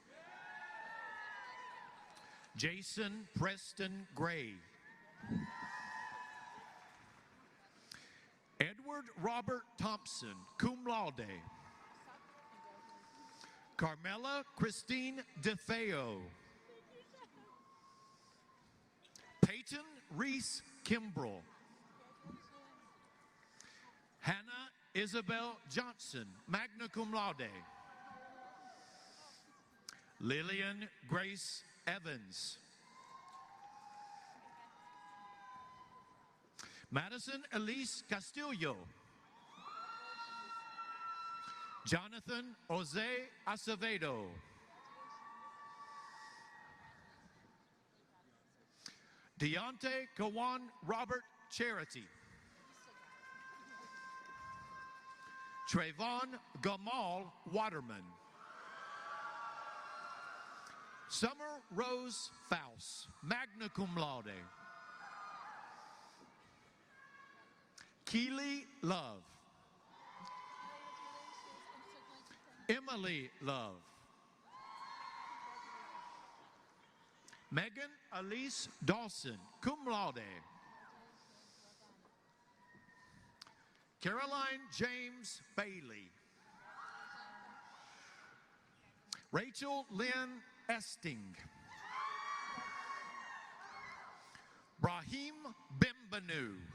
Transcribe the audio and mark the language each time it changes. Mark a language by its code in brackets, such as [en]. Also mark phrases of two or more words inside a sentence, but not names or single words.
[en] Jason Preston Gray. Edward Robert Thompson, [la] cum laude. [en] Carmela Christine DeFeo. Peyton Reese Kimbrell. Hannah Isabel Johnson, [la] magna cum laude. [en] Lillian Grace Evans. Madison Elise Castillo. Jonathan Jose Acevedo. Deontay Kawan Robert Charity. Trayvon Gamal Waterman. Summer Rose Faust, [la] magna cum laude. [en] Keely Love. Emily Love. Megan Elise Dawson, [la] cum laude. [en] Caroline James Bailey. Rachel Lynn Esting. Brahim Bimbanu.